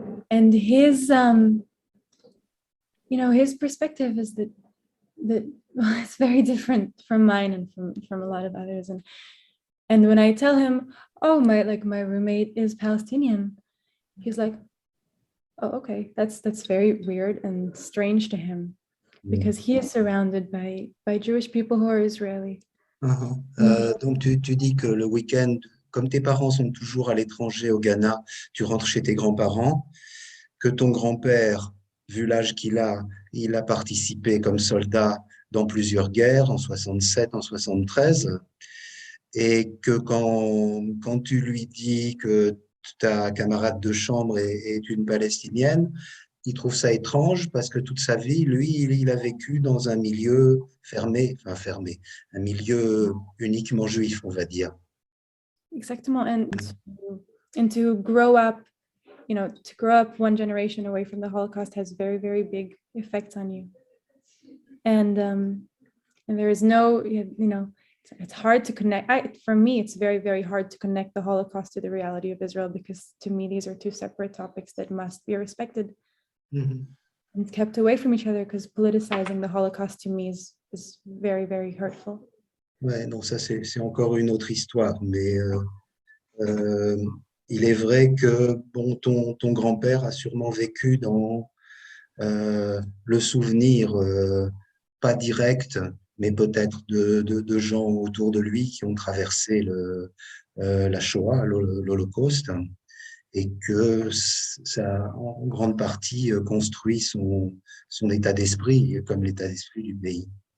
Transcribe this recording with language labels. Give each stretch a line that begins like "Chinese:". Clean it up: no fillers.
English: And his his perspective is that it's very different from mine and from a lot of others. And when I tell him, oh, my roommate is Palestinian, he's like, oh, okay, that's very weird and strange to him, because he is surrounded by Jewish people who are Israeli.
French: Donc tu dis que le week-end, comme tes parents sont toujours à l'étranger au Ghana, tu rentres chez tes grands-parents, que ton grand-père, vu l'âge qu'il a, il a participé comme soldat dans plusieurs guerres, en 67, en 73, et que quand tu lui dis que ta camarade de chambre est une Palestinienne, il trouve ça étrange parce que toute sa vie, lui, il a vécu dans un milieu fermé, un milieu uniquement juif, on va dire. Exactement.
English: And to grow up, to grow up one generation away from the Holocaust has very, very big effects on you. And there is no, it's hard to connect. For me, it's very, very hard to connect the Holocaust to the reality of Israel, because to me, these are two separate topics that must be respected and kept away from each other, because politicizing the Holocaust to me is very, very hurtful.
French: Ouais, non, ça c'est encore une autre histoire, mais il est vrai que bon, ton grand-père a sûrement vécu dans le souvenir, pas direct, mais peut-être de gens autour de lui qui ont traversé la Shoah, l'Holocauste, et que ça a en grande partie construit son état d'esprit, comme l'état d'esprit du pays.